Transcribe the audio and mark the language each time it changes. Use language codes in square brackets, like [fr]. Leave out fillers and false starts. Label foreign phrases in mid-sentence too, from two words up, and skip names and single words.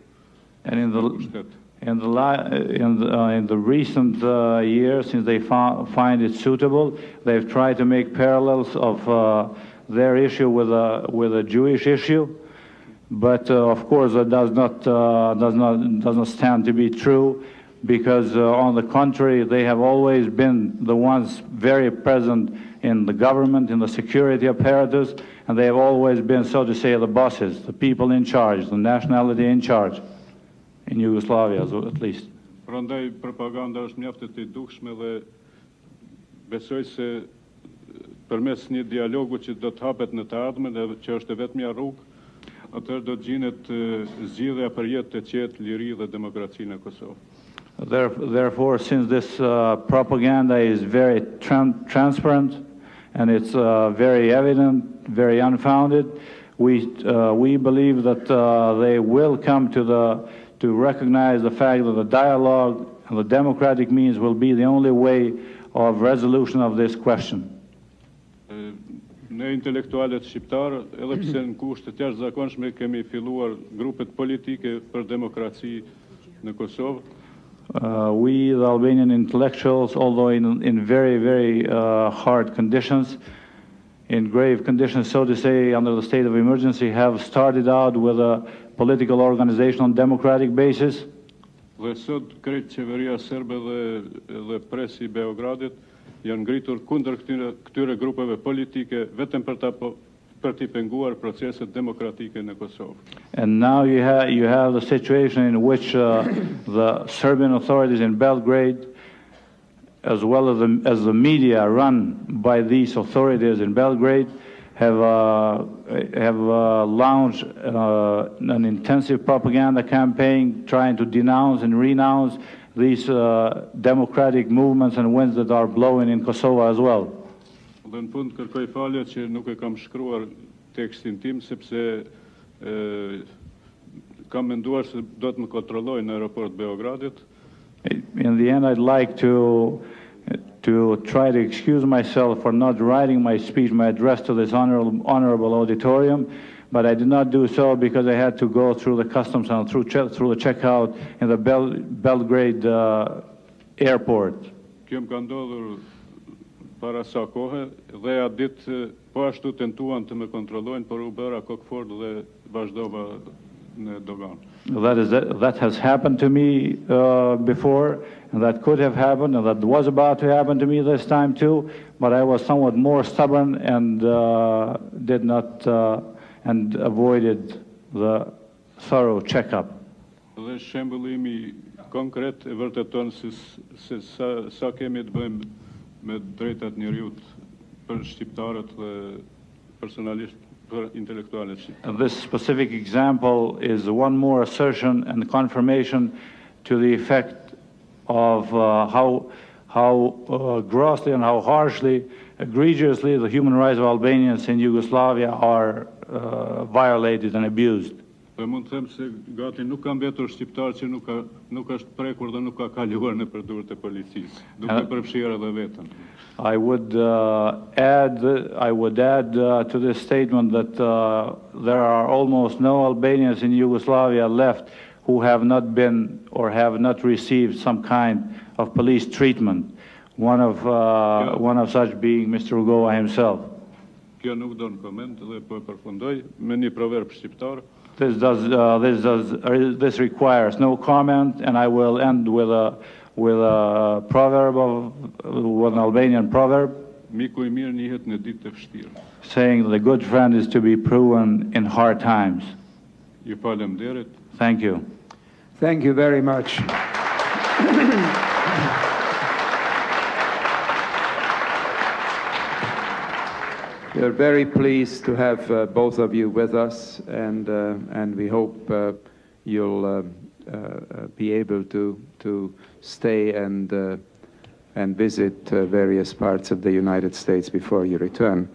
[en] And in the recent years, since they find it suitable, they've tried to make parallels of their issue with a Jewish issue. But of course, that does not stand to be true, because on the contrary, they have always been the ones very present in the government, in the security apparatus, and they have always been, so to say, the bosses, the people in charge, the nationality in charge, in Yugoslavia at least. [sq] Prandaj propaganda është mjaft e dukshme dhe besoj se përmes një dialogu që do të hapet në të ardhmen dhe që është e vetmja rrugë, atëherë do të gjinet zgjidhja për jetë të qetë, liri dhe demokraci në Kosovë. [en] Therefore, since this propaganda is very transparent and it's very evident, very unfounded, we believe that they will come to recognize the fact that the dialogue and the democratic means will be the only way of resolution of this question. [sq] Ne intelektualet shqiptarë, edhe pse në kushte të jashtëzakonshme kemi filluar grupet politike për demokraci në Kosovë. [en] We, the Albanian intellectuals, although in very, very hard conditions, in grave conditions, so to say, under the state of emergency, have started out with a political organization on democratic basis. [sq] Dhe sot krejt qeveria serbe dhe presi i Beogradit janë ngritur kundër këtyre grupeve politike vetëm për t'i penguar proceset demokratike në Kosovë. [en] And now you have the situation in which the Serbian authorities in Belgrade, as well as the media run by these authorities in Belgrade, have launched an intensive propaganda campaign trying to denounce and renounce these democratic movements and winds that are blowing in Kosovo as well. [sq] Dhe në fund kërkoj falje që nuk e kam shkruar tekstin tim, sepse kam menduar se do të më kontrollojnë në aeroport Beogradit. [en] In the end, I'd like to try to excuse myself for not writing my speech, my address to this honorable auditorium, but I did not do so because I had to go through the customs and through the checkout in the Belgrade airport. [sq] Kjo më ka ndodhur para sa kohë dhe atë ditë po ashtu tentuan të më kontrollojnë, por u bëra kokfort dhe vazhdova në dogan. [en] That has happened to me before, and that could have happened, and that was about to happen to me this time too, but I was somewhat more stubborn and did not and avoided the thorough checkup. [sq] Dhe shembullimi konkret e vërteton se sa kemi të bëjmë me drejtat njerëzit për shqiptarët dhe personalisht për intelektualët shqiptar. [en] This specific example is one more assertion and confirmation to the effect of how grossly and how harshly, egregiously the human rights of Albanians in Yugoslavia are violated and abused. [sq] Dhe mund të them se gati nuk ka mbetur shqiptar që nuk është prekur dhe nuk ka kaluar në përdorjet e policisë, duke përfshirë edhe veten. [en] I would add to this statement that there are almost no Albanians in Yugoslavia left who have not been or have not received some kind of police treatment. One of such being Mr. Rugova himself. [sq] Kjo nuk do në koment dhe po e përfundoj me një proverb shqiptar. [en] This requires no comment, and I will end with a proverb with an Albanian proverb. [sq] Miku I mirë njihet në ditë të vështira. [en] Saying that the good friend is to be proven in hard times. [sq] Ju faleminderit. [en] Thank you. Thank you very much. We're very pleased to have both of you with us, and we hope you'll be able to stay and visit various parts of the United States before you return.